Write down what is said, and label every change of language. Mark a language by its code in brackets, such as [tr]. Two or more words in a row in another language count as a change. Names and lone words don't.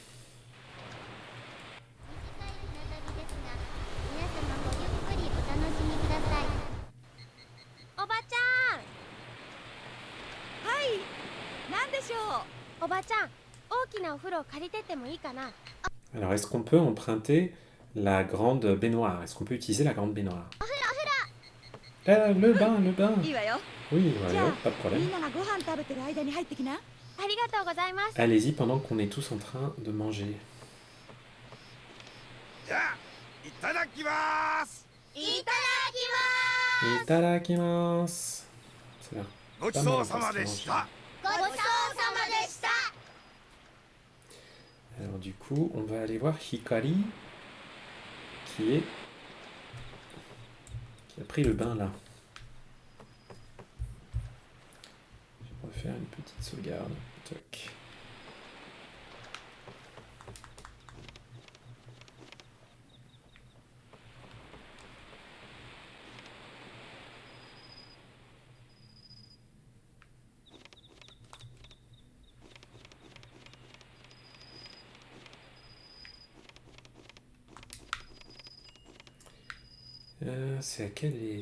[ja] おばちゃん。はい、なんでしょう。おばちゃん、大きなお風呂借りてってもいいかな？ [fr] Alors, est-ce qu'on peut emprunter la grande baignoire? Est-ce qu'on peut utiliser la grande baignoire? Ah, le bain. [ja] いいわよ。 [fr] Oui, voilà, [ja] じゃあ [fr] pas de problème. [ja] みんながご飯食べてる間に入ってきな。ありがとうございます。 [fr] Allez-y pendant qu'on est tous en train de manger. [ja] じゃあいただきます。いただき Itadakimasu. [fr] C'est là. [ja] ごちそうさまでした。ますごちそうさまでした。 [fr] Alors du coup, on va aller voir Hikari qui a pris le bain là. Je vais refaire une petite sauvegarde. Toc. C'est à quel...